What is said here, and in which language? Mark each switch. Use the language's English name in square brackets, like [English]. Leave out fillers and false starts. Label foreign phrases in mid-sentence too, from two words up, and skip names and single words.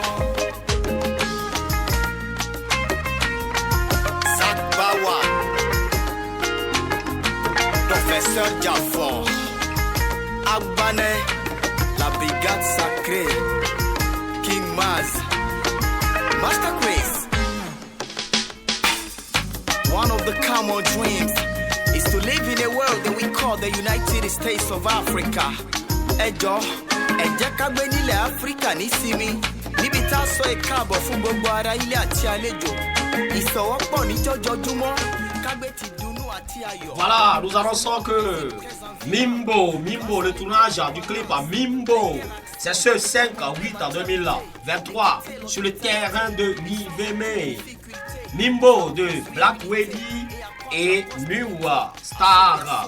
[French] Zach Bawa, Professeur Jaffor, Agbane, la brigade sacrée, King Maz, Master Chris. [English] One of the common dreams is to live in a world that we call the United States of Africa. [Yoruba] Ẹjọ́, ẹ jẹ́ ká gbé nílẹ̀ Áfíríkà nísinmi, níbi tá a sọ ìkáàbọ̀ fún gbogbo ara ilé àti àlejò. Ìsọwọ́pọ̀ ní jọjọjúmọ́, ká gbé ti dùnnú àti ayọ̀. [French] Voilà, nous annonçons que Mimbo, le tournage du clip à Mimbo, c'est ce 5 à 8 en 2023 sur le terrain de Niveme. Mimbo de Black Wedi et Muwa Star.